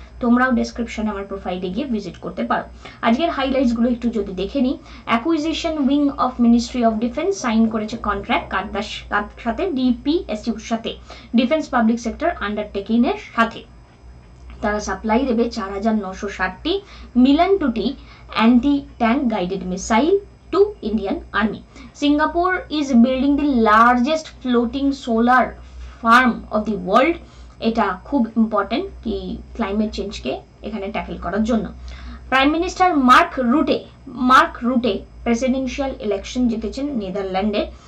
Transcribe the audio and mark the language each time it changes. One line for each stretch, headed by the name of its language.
Bangla: তোমরাও ডেসক্রিপশনে আমার প্রোফাইলে গিয়ে ভিজিট করতে পারো। আজকের হাইলাইটস গুলো একটু যদি দেখে নিই, acquisition wing of ministry of defence sign করেছে কন্ট্রাক্ট কার সাথে, ডিপিএসইউর সাথে, ডিফেন্স পাবলিক সেক্টর আন্ডারটেকিং এর সাথে। তারা সাপ্লাই দেবে 4960টি মিলান 2টি
English: anti-tank guided missile to Indian Army. Singapore is building the largest floating solar farm of the world.
Bangla: এটা খুব ইম্পর্টেন্ট কি ক্লাইমেট চেঞ্জকে এখানে ট্যাকেল করার জন্য। প্রাইম মিনিস্টার মার্ক রুটে প্রেসিডেন্সিয়াল ইলেকশন জিতেছেন নেদারল্যান্ডে।